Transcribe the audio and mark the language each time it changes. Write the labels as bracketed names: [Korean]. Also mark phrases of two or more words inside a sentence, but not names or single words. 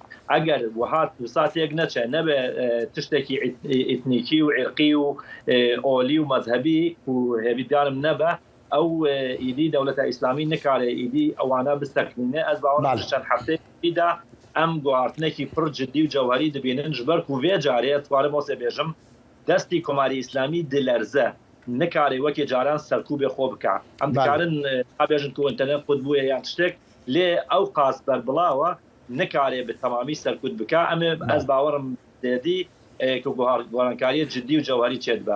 [Kurdish] ئەگەر وهات وساتێک نەچێ نەبێ تشتێکی ئیتنیکی و عێرقی و ئۆلی و مەذهبی و هێویدارم نەبە ئەو ئیدی دەوڵەتە ئیسلامی نکارێ ئیدی ئەوانە بستەکرینێ ئەس باوەڕم چەند هەفتەیەدا ئەم گواردنێکی پڕ جددی و جەوهری دەبینن ji ber ku vê carê dixwarim wase bêjim destî Komarî İslamî dilerze nikarê wekî caran serkûbê xwe bike em dikarin bêjin ku internet xud bûye yan tiştek lê ew qas berbilawe nikarê bi temamî serkûd bike em ê ez bawerim dêdî ku gorankariyê ciddî û cewherî çê dibe